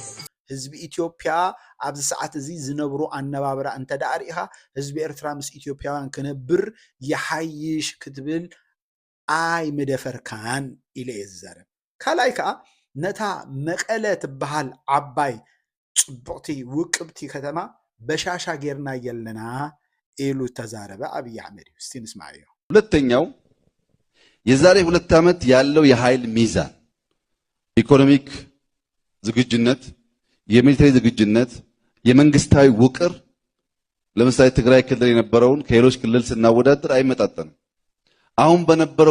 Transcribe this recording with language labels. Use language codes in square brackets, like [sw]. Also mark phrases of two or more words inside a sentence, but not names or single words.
[ti] ህዝቢ ኢትዮጵያ ኣብዚ ሰዓት እዚ ዝነብሩ ኣነባብራ እንተደኣ ሪኢኻ ህዝቢ ኤርትራ ምስ ኢትዮጵያውያን ክነብር ይሓይሽ ክትብል ኣይ ምደፈርካን ኢለ እየ ዝዛረብ። ካልኣይ ከዓ ነታ መቐለ ትበሃል ዓባይ ፅቡቕቲ ውቅብቲ ከተማ በሻሻ ጌርና የለና ኢሉ ተዛረበ አብይ አህመድ። [am] እስቲ እንስማየው። ሁለተኛው የዛሬ 2 ዓመት ያለው የኃይል ሚዛን ኢኮኖሚክ ዝግጁነት፣ የሚሊተሪ ዝግጁነት፣ የመንግስታዊ ውቅር ለምሳሌ ትግራይ ክልል የነበረውን ከሌሎች ክልል ስናወዳደር አይመጣጠንም። አሁን በነበረው